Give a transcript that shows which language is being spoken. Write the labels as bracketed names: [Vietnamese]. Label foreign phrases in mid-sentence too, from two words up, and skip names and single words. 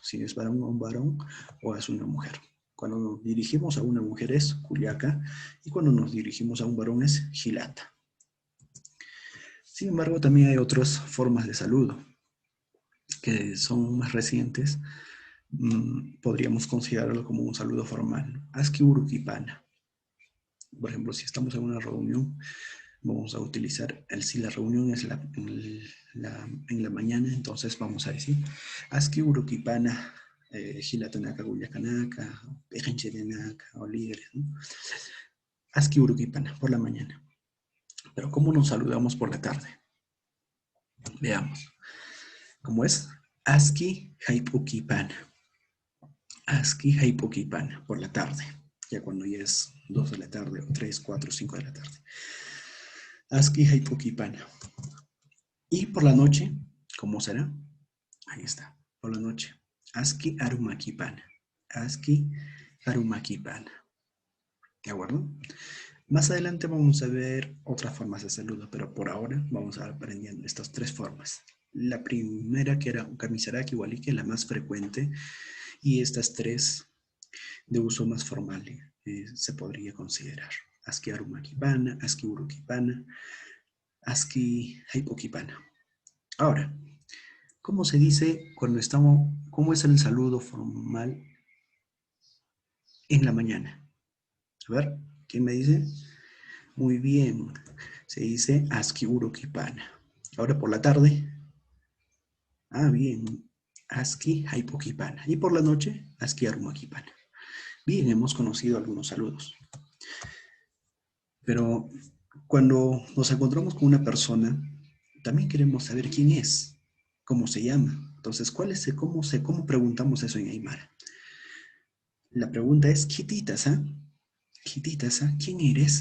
[Spanish] Si es para un varón o es una mujer. Cuando nos dirigimos a una mujer es Kuyaga, y cuando nos dirigimos a un varón es Hilata. Sin embargo, también hay otras formas de saludo que son más recientes. Podríamos considerarlo como un saludo formal. [Aymara] Aski urukipana. [Spanish] Por ejemplo, si estamos en una reunión, vamos a utilizar, si la reunión es en la mañana, entonces vamos a decir [Aymara] Aski urukipana, Gilatanaka Guyakanaka, Pejenchedenaka, [Spanish] o líderes, ¿no? [Aymara] Aski urukipana, [Spanish] por la mañana. Pero ¿cómo nos saludamos por la tarde? Veamos. ¿Cómo es? [Aymara] Aski haipukipana. Aski haipukipana, [Spanish] por la tarde. Ya cuando ya es 2 de la tarde, o 3, 4, 5 de la tarde. [Aymara] Aski haipukipana. [Spanish] Y por la noche, ¿cómo será? Ahí está, por la noche. [Aymara] Aski arumakipana. Aski arumakipana. [Spanish] ¿De acuerdo? Más adelante vamos a ver otras formas de saludo, pero por ahora vamos a ir aprendiendo estas 3 formas. La primera, que era [Aymara] Kamisaraki Waliki, [Spanish] la más frecuente, y estas 3 de uso más formal se podría considerar. [Aymara] Aski arumakipana, aski urukipana, aski haipokipana. [Spanish] Ahora, ¿cómo se dice cuando estamos, cómo es el saludo formal en la mañana? A ver, ¿quién me dice? Muy bien, se dice [Aymara] aski urukipana. [Spanish] Ahora por la tarde, bien, [Aymara] aski haipokipana. [Spanish] Y por la noche, [Aymara] aski arumakipana. [Spanish] Bien, hemos conocido algunos saludos. Pero cuando nos encontramos con una persona, también queremos saber quién es, cómo se llama. Entonces, ¿cómo preguntamos eso en Aymara? La pregunta es, Kititasa, ¿quién eres?